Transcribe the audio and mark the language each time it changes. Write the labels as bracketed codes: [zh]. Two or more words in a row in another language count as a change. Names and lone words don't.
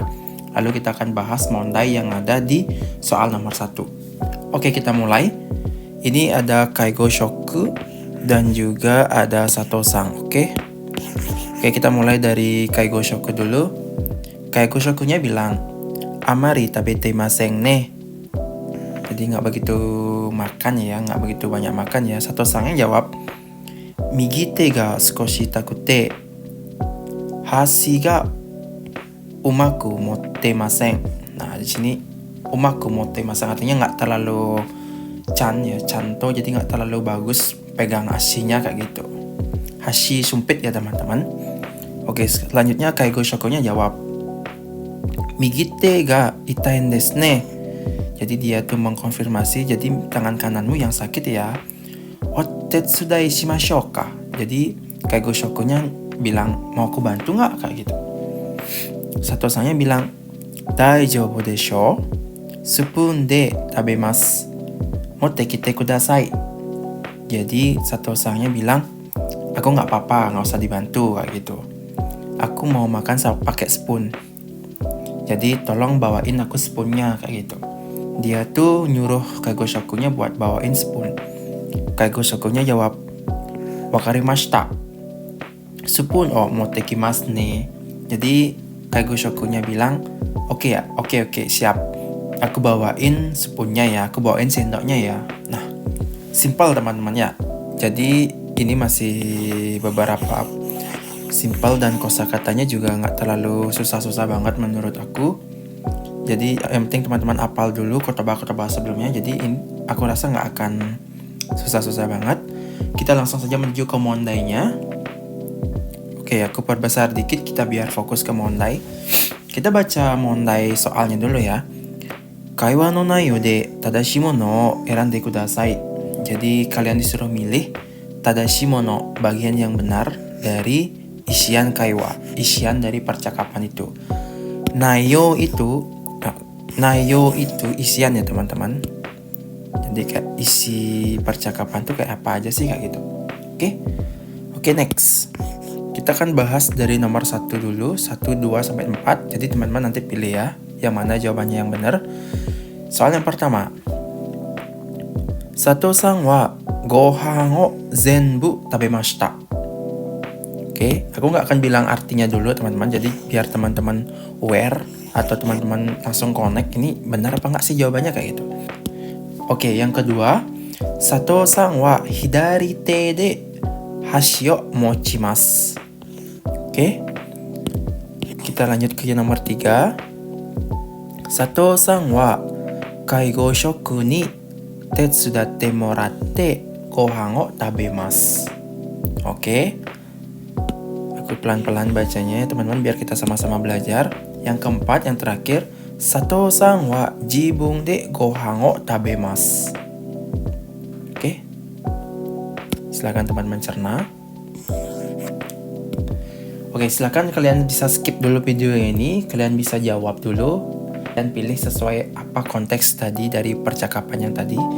[id] Lalu kita akan bahas mondai yang ada di soal nomor 1. Oke, kita mulai. Ini ada Kaigo Shoku dan juga ada Sato-san. Oke, kita mulai dari Kaigo Shoku dulu. Kaigo Shokunya bilang, [ja] "あまり食べていませんね." [id] Jadi nggak begitu makan ya, nggak begitu banyak makan ya. Sato-san yang jawab, [ja] "右手が少し痛くて、箸がうまく持ってません." [id] Nah, di sini [ja] うまく持ってません [id] artinya nggak terlalu canto, jadi nggak terlalu bagus pegang asinya kayak gitu. Hashi sumpit ya teman-teman. Oke, selanjutnya Kaigo Shokunya jawab, [ja] "右手が痛いんですね." [id] Jadi dia tuh mengkonfirmasi, jadi tangan kananmu yang sakit ya. [ja] "お手伝いしましょうか?" [id] Jadi Kaigo Shokunya bilang, "Mau aku bantu nggak?" kayak gitu. Sato-sannya bilang, [ja] "大丈夫でしょ? スプーンで食べます。持ってきてください." [id] Jadi Sato-sannya bilang, "Aku nggak apa-apa, nggak usah dibantu," kayak gitu. "Aku mau makan pakai spoon. Jadi tolong bawain aku spoonnya," kayak gitu. Dia tuh nyuruh Kaigo Shokunya buat bawain spoon. Kaigo Shokunya jawab, [ja] "わかりました. スプーンを持ってきますね." [id] Jadi Kaigo Shokunya bilang, "Oke ya, oke, siap. Aku bawain spoonnya ya, aku bawain sendoknya ya." Nah, simple teman-teman ya. Jadi ini masih beberapa simple dan kosakatanya juga nggak terlalu susah-susah banget menurut aku. Jadi yang penting teman-teman hafal dulu kotoba-kotoba sebelumnya. Jadi aku rasa nggak akan susah-susah banget. Kita langsung saja menuju ke mondainya. Oke, aku perbesar dikit kita biar fokus ke mondai. Kita baca mondai soalnya dulu ya. [ja] "会話の内容で正しいものを選んでください." [id] Jadi kalian disuruh milih [ja] 正しいもの, [id] bagian yang benar dari isian kaiwa, isian dari percakapan itu. Naiyo itu isian ya teman-teman. Jadi kayak isi percakapan tuh kayak apa aja sih kayak gitu. Oke, next. Kita akan bahas dari nomor 1 dulu, 1, 2, sampai 4. Jadi teman-teman nanti pilih ya, yang mana jawabannya yang benar. Soal yang pertama. [ja] 佐藤さんはご飯を全部食べました. [id] Oke, aku nggak akan bilang artinya dulu teman-teman. Jadi biar teman-teman aware atau teman-teman langsung connect ini benar apa nggak sih jawabannya kayak gitu. Oke, yang kedua, [ja] 佐藤さんは左手で箸を持ちます. [id] Oke, kita lanjut ke yang nomor 3. [ja] 佐藤さんは介護職に手伝ってもらってご飯を食べます. [id] Oke, aku pelan-pelan bacanya ya teman-teman biar kita sama-sama belajar. Yang keempat, yang terakhir, [ja] 佐藤さんは自分でご飯を食べます. [id] Oke, silakan teman-teman cerna. Oke, silakan kalian bisa skip dulu video ini, kalian bisa jawab dulu dan pilih sesuai apa konteks tadi dari percakapan yang tadi.